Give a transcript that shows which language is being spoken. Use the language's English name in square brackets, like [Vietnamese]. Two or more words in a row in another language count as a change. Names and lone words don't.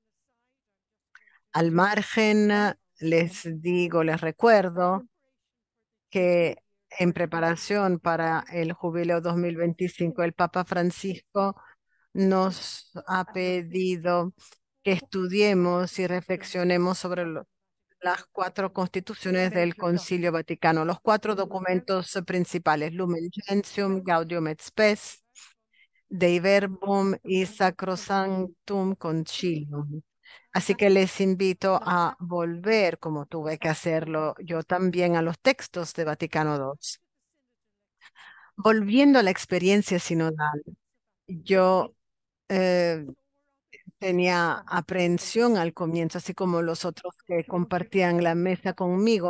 [Spanish] Al margen, les digo, les recuerdo que en preparación para el jubileo 2025, el Papa Francisco nos ha pedido que estudiemos y reflexionemos sobre las cuatro constituciones del Concilio Vaticano, los cuatro documentos principales, Lumen Gentium, Gaudium et Spes, Dei Verbum y Sacrosanctum Concilium. Así que les invito a volver, como tuve que hacerlo yo también, a los textos de Vaticano II. Volviendo a la experiencia sinodal, yo eh, tenía aprehensión al comienzo, así como los otros que compartían la mesa conmigo.